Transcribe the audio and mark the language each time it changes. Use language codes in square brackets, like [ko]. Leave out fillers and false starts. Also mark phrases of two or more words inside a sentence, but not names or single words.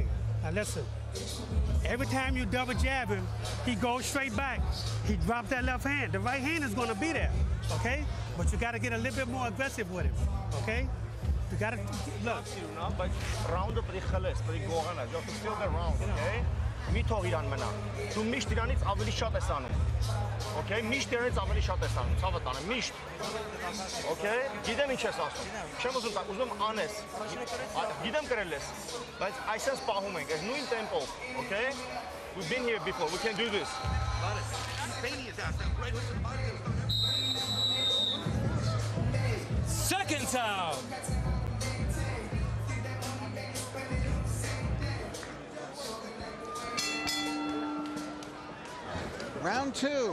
[en] Now listen, every time you double jab him, he goes straight back. He drops that left hand. The right hand is going to be there, okay? But you got to get a little bit more aggressive with him, okay? You got to, look. But round up the khalas, but you have to feel the round, okay? [hy] Mi թողիրան մնա։ Դու միշտ իրանից ավելի շատ ես անում։ Okay, միշտ իրանից ավելի շատ ես անում։ Ցավը տանը, միշտ։ Okay, գիտեմ ինչ ես ասում։ Չեմ ուզում տա, ուզում անես։ Գիտեմ կրել ես, բայց այսպես պահում ենք, այս նույն տեմպով, [en] okay? We've been here before, we can do this. Second time. Round two.